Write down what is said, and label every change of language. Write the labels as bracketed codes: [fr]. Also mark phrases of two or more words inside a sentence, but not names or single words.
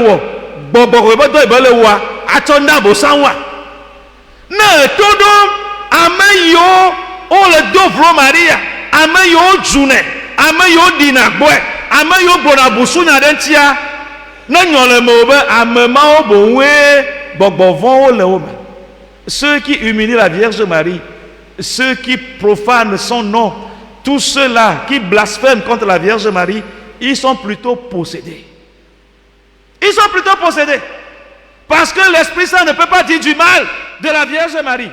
[ee] wɔ gbɔgbɔ ƒe dɔ yi be le wɔa atsɔ na abosanwa ne eto ɖom ame yiwo wole do vlo Maria ame yiwo dzunɛ ame yiwo ɖina gbɔe ame yiwo gblɔna busunya ɖe ŋutia ne nyɔ le me wo be ame mawo boŋue gbɔgbɔvɔwo le wo me [fr] ceux qui humilient la Vierge Marie ceux qui profanent son nom tous ceux-là qui blasphèment contre la Vierge Marie ils sont plutôt possédés parce que l'Esprit Saint ne peut pas dire du mal de la Vierge Marie.